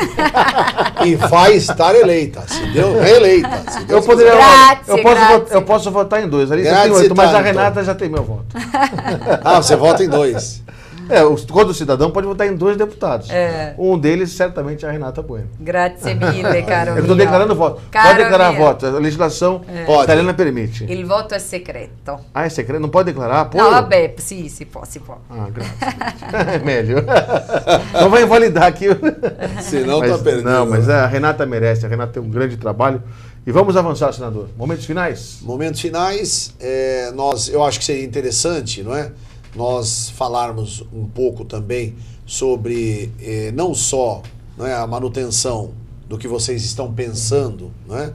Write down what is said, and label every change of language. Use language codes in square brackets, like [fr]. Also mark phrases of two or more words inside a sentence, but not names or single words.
[pt] E vai estar eleita. Se deu reeleita. Se Deus Eu poderia. [it] Grazie, grazie. [pt] Eu posso votar em 2. Ali você [it] Grazie [pt] tem 8, mas a tanto. Renata já tem meu voto. quiser. Ah, você vota em 2. Todo cidadão pode votar em 2 deputados. É. Um deles, certamente, é a Renata Bueno. [it] Grazie mille, caro [pt] Eu estou [it] mio. [pt] declarando voto. [it] Caro [pt] Pode declarar [it] mio. [pt] voto. A legislação Pode. italiana permite. [it] Il voto è segreto. [pt] Ah, é secreto? Não pode declarar apoio? [it] No, vabbè, sì, si può, si può. [pt] Ah, graças. É melhor. Não vai invalidar aqui. Senão Mas, tá perdendo. não, mas a Renata merece. A Renata tem um grande trabalho. E vamos avançar, senador. Momentos finais? Momentos finais, eu acho que seria interessante, não é? Nós falarmos um pouco também sobre não só, não é, a manutenção do que vocês estão pensando, não é?